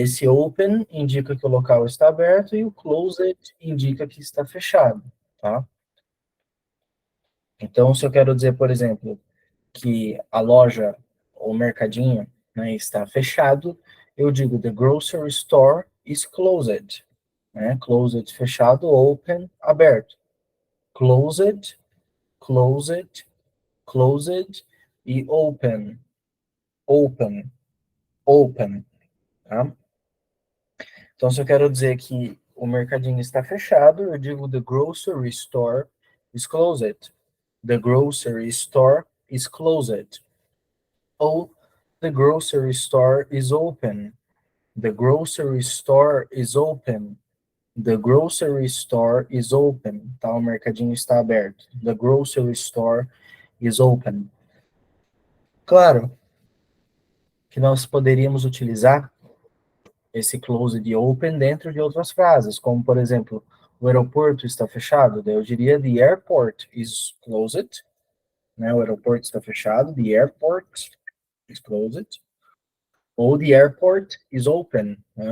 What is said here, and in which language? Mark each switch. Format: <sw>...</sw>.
<pt>Esse open indica que o local está aberto e o closed indica que está fechado. Tá? Então, se eu quero dizer, por exemplo, que a loja ou mercadinho, né, está fechado, eu digo</pt> <en>the grocery store is closed.</en> <pt>Né? Closed, fechado, open, aberto.</pt> <en>Closed, closed, closed e open, open, open.</en> <pt>Tá? Então, se eu quero dizer que o mercadinho está fechado, eu digo</pt> <en>the grocery store is closed. The grocery store is closed. Ou the grocery store is open. The grocery store is open. The grocery store is open.</en> <pt>Tá? O mercadinho está aberto.</pt> <en>The grocery store is open.</en> <pt>Claro que nós poderíamos utilizar esse closed e open dentro de outras frases, como, por exemplo, o aeroporto está fechado, daí eu diria</pt> <en>the airport is closed,</en> <pt>né? O aeroporto está fechado, the airport is closed, ou</pt> <en>the airport is open,</en> <pt>né?</pt>